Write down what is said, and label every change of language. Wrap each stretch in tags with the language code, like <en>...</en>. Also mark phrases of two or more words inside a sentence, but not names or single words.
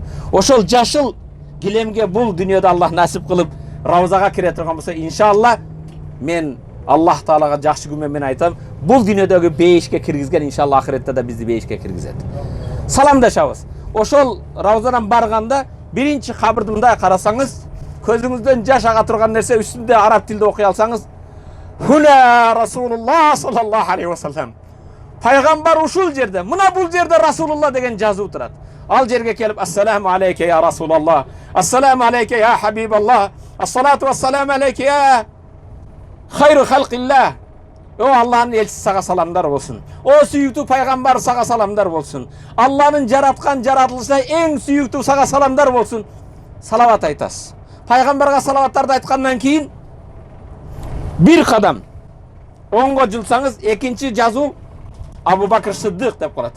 <ky>Ошол жашыл килемге бул дүйнөдө Аллах насип кылып Равзага кире турган болсо, иншалла мен Аллах Таалага жакшы күнү менен айтам, бул дүйнөдөгү бейишке киргизген, иншалла ахиретте да бизди бейишке киргизет. Саламдашабыз. Ошол Равзадан барганда биринчи кабырды мындай карасаңыз, көзүңүздөн жаш ага турган нерсе үстүндө араб тилде окуй алсаңыз,</ky> <ar>هنا رسول الله صلى الله عليه وسلم.</ar> <ky>Пайгамбар ушул жерде, мына бул жерде Расулуллах деген жазуу турат. Ал жерге келип,</ky> <ar>السلام عليك يا رسول الله، السلام عليك يا حبيب الله، الصلاة والسلام عليك يا خير خلق الله.</ar> <ky>О Аллах'ın elçisi сага саламдар болсун. О сүйүктүү пайгамбар сага саламдар болсун. Аллах'ın жараткан жаратылышына эң сүйүктүү сага саламдар болсун. Салават айтасыз. Пайгамбарга салаваттарды айткандан кийин бир кадам оңго жылсаңыз, экинчи жазуу Абу Бакр Сиддик деп калат.</ky>